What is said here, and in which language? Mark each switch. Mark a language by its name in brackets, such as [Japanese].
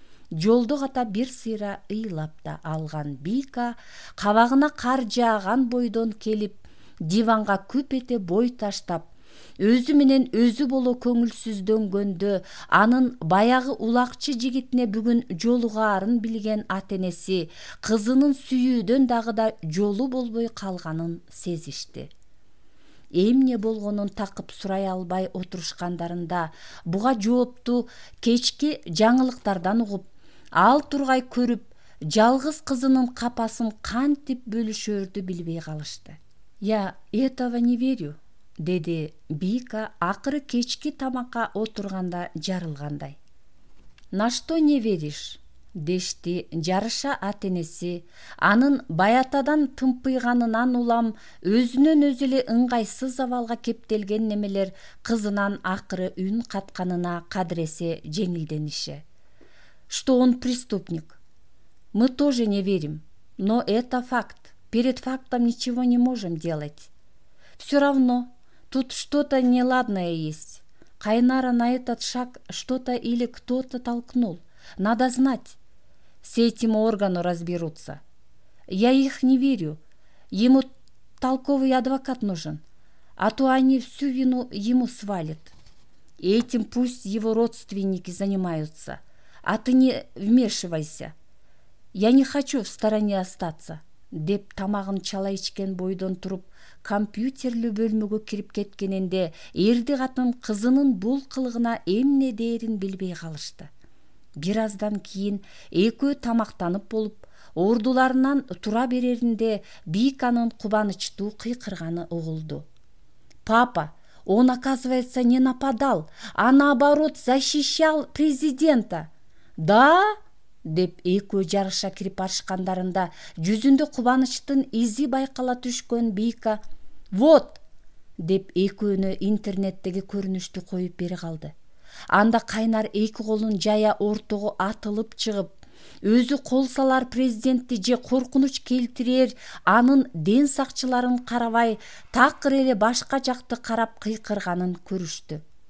[Kyrgyz] жолдо ката бир сыйра ыйлап да алган Бика кабагына кар жааган бойдон келип, диванга күп эте бой таштап, өзү менен өзү боло көңүлсүздөнгөндө, анын баягы улакчы жигитине бүгүн жолугаарын билген ата-энеси кызынын сүйүүдөн дагы да жолу болбой калганын сезишти. Эмне болгонун такып сурай албай отурушкандарында буга жоопту кечки жаңылыктардан угуп, ал тургай көрүп, жалгыз кызынын капасын кантип бөлүшөрдү билбей калышты. [Russian] «Я этого не верю», [Kyrgyz] деди Бика акыры кечки тамакка отурганда жарылгандай. [Russian] «На что не веришь?» [Kyrgyz] дешти жарыша ата-энеси, анын баятадан тымпыйганынан улам өзүнөн өзү эле ыңгайсыз абалга кептелген немелер кызынан акыры үн катканына кадыресе жеңилдениши. [Russian] «Что он преступник? Мы тоже не верим, но это факт. Перед фактом ничего не можем делать. Все равно тут что-то неладное есть. Кайнара на этот шаг что-то или кто-то толкнул. Надо знать. С этим органы разберутся. Я их не верю. Ему толковый адвокат нужен, а то они всю вину ему свалят. Этим пусть его родственники занимаются, а ты не вмешивайся. Я не хочу в стороне остаться», [Kyrgyz] деп тамагын чала ичкен бойдон туруп, компьютерлүү бөлмөгө кирип кеткенинде эрди катын кызынын бул кылыгына эмне дээрин билбей калышты. Бир аздан кийин экөө тамактанып болуп, ордуларынан тура береринде Биканын кубанычтуу кыйкырганы угулду. [Russian] «Папа, он, оказывается, не нападал, а наоборот защищал президента». «Да?» [Kyrgyz] деп экөө жарыша кирип барышкандарында жүзүндө кубанычтын изи байкала түшкөн Бика [Russian] «Вот!» [Kyrgyz] деп экөөнө интернеттеги көрүнүштү коюп бери калды. Анда Кайнар эки колун жая ортого атылып чыгып, өзү кол салар президентти же коркунуч келтирер анын ден сакчыларын карабай, такыр эле башка жакты карап кыйкырганын көрүштү.